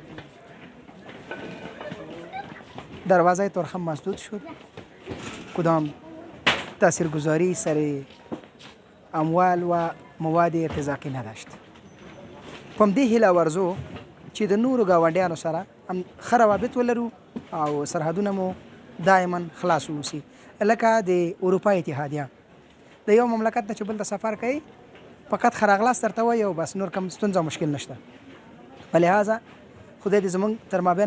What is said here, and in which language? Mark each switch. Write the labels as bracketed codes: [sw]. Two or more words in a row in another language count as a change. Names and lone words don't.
[fa] دروازه ترخم مسدود شد کدام تاثیرگذاری سر اموال و مواد ارتزاقی نداشت [ps] پم دې هیله ورزو چې د نورو ګاونډیانو سره هم ښه روابط ولرو او سرحدونه مو دائما خلاص اوسي لکه د اروپا اتحادیه د یو مملکت نه چې بل ته سفر کوي فقط ښه راغلاست درته وایي او بس نور کوم ستونزه مشکل نشته ولهذا خدای دې زمونږ تر مابین